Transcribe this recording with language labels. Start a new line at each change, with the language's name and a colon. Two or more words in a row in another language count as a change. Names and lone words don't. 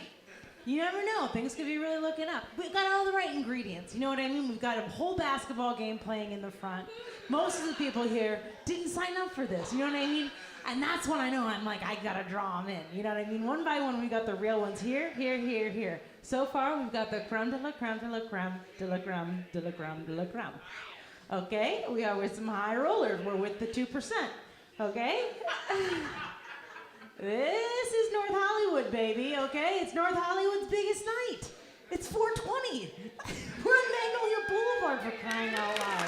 English: You never know, things could be really looking up. We've got all the right ingredients, you know what I mean? We've got a whole basketball game playing in the front. Most of the people here didn't sign up for this, you know what I mean? And that's when I know I'm like, I gotta draw them in, you know what I mean? One by one, we got the real ones here, here, here, here. So far, we've got the
French: creme de la creme de la creme de la creme de la creme de la creme.
English: Okay, we are with some high rollers. We're with the 2%, okay? This is North Hollywood, baby, okay? It's North Hollywood's biggest night. It's 420. We're on Magnolia Boulevard for crying out loud.